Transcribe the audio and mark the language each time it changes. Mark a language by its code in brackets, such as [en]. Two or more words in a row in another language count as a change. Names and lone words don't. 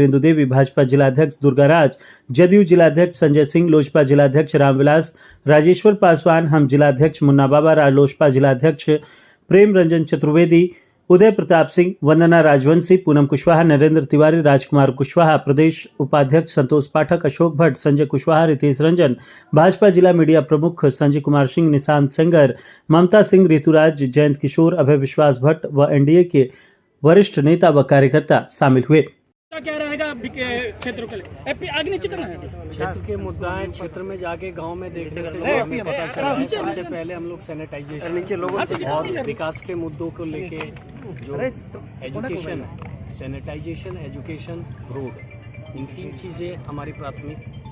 [hi] इंदु देवी, भाजपा जिलाध्यक्ष दुर्गाराज, जदयू जिलाध्यक्ष संजय सिंह, लोजपा जिलाध्यक्ष रामविलास, राजेश्वर पासवान, हम जिलाध्यक्ष मुन्ना बाबा, रालोसपा जिलाध्यक्ष प्रेम रंजन चतुर्वेदी, उदय प्रताप सिंह, वंदना राजवंशी, पूनम कुशवाहा, नरेंद्र तिवारी, राजकुमार कुशवाहा, प्रदेश उपाध्यक्ष संतोष पाठक, अशोक भट्ट, संजय कुशवाहा, रितेश रंजन, भाजपा जिला मीडिया प्रमुख संजय कुमार सिंह, निशांत सेंगर, ममता सिंह, ऋतुराज, जयंत किशोर, अभय विश्वास भट्ट व एनडीए के वरिष्ठ नेता व कार्यकर्ता शामिल हुए। क्या रहेगा क्षेत्र के आगे नीचे करना है? क्षेत्र के मुद्दाएं क्षेत्र में जाके गांव में देखने से हमें पता चला है। सबसे पहले हम लोग सैनिटाइजेशन और विकास के मुद्दों को लेके जो एजुकेशन है, सैनिटाइजेशन, एजुकेशन, रोड, इन 3 चीजें हमारी प्राथमिक।